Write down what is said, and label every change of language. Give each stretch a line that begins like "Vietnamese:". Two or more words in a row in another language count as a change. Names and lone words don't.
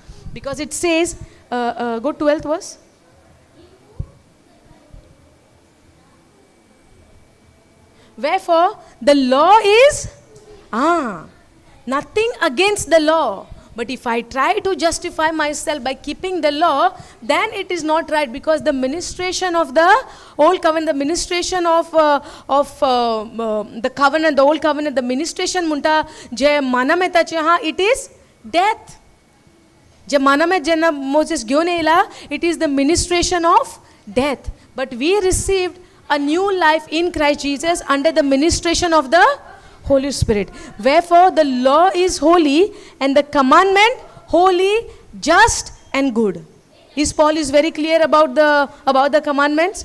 English: Because it says, go 12th verse. Wherefore the law is nothing against the law. But if I try to justify myself by keeping the law, then it is not right, because the ministration of the old covenant, the ministration of the covenant, the old covenant, the ministration
Konkani: munta je manametache
English: it is death.
Konkani: जे मानामेत जेन्ना Moses घेवन येयला,
English: it is the ministration of death. But we received a new life in Christ Jesus under the ministration of the Holy Spirit. Wherefore the law is holy and the commandment holy, just and good. Paul is very clear about the commandments.